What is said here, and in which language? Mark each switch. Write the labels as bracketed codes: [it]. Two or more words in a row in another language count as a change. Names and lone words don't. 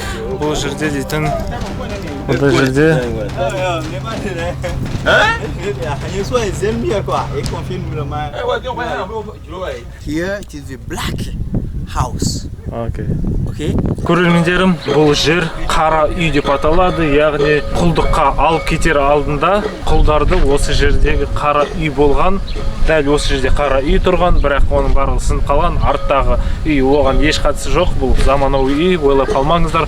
[kk] Бұл жерде дейтін бұндай жерде [en] Here it is the black house. Окей. Okay. [kk] Көрермендерім, бұл жер қара үй деп аталады, яғни құлдыққа алып кетер алдында құлдарды осы жердегі қара үй болған, дәл осы жерде қара үй тұрған, бірақ оның барлығы сынып қалған, арттағы үй оған еш қатысы жоқ, бұл заманауи үй, ойлап қалмаңыздар.